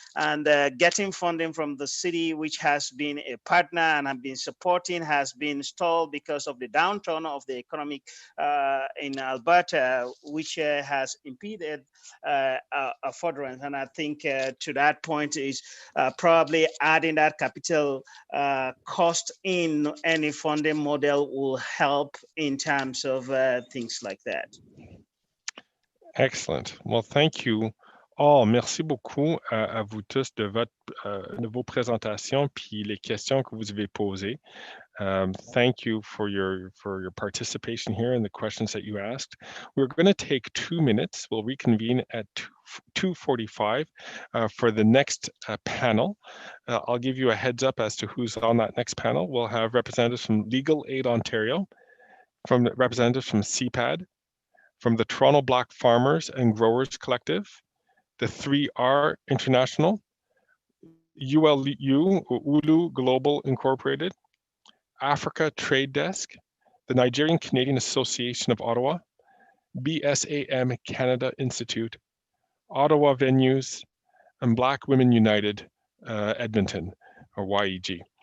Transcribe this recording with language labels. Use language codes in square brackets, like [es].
[en] And getting funding from the city, which has been a partner and have been supporting, has been stalled because of the downturn of the economic in Alberta, which has impeded furtherance. And I think to that point is probably adding that capital cost in any funding model will help in terms of things like that. Excellent. Well, thank you all. [fr] Merci beaucoup à vous tous de vos présentations puis les questions que vous avez posées. [en] Thank you for your participation here and the questions that you asked. We're going to take 2 minutes. We'll reconvene at 2:45 for the next panel. I'll give you a heads up as to who's on that next panel. We'll have representatives from Legal Aid Ontario, from representatives from CPAD, from the Toronto Black Farmers and Growers Collective, the 3R International, Ulu Global Incorporated, Africa Trade Desk, the Nigerian Canadian Association of Ottawa, BSAM Canada Institute, Ottawa Venues, and Black Women United Edmonton, or YEG.